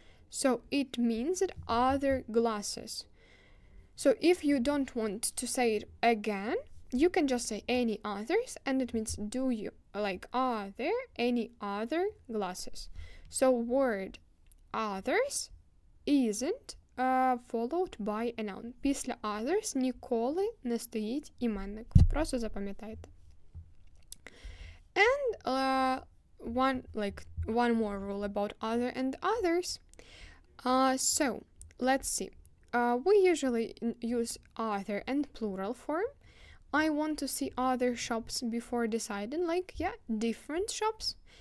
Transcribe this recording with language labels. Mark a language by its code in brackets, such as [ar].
[en] So it means that other glasses. So if you don't want to say it again, you can just say any others, and it means do you, like are there any other glasses? So word others isn't followed by a noun. [uk] Після others ніколи не стоїть іменник. Просто запам'ятайте. [en] And one more rule about other and others. So let's see. We usually use other and plural form. I want to see other shops before deciding, like, yeah, different shops.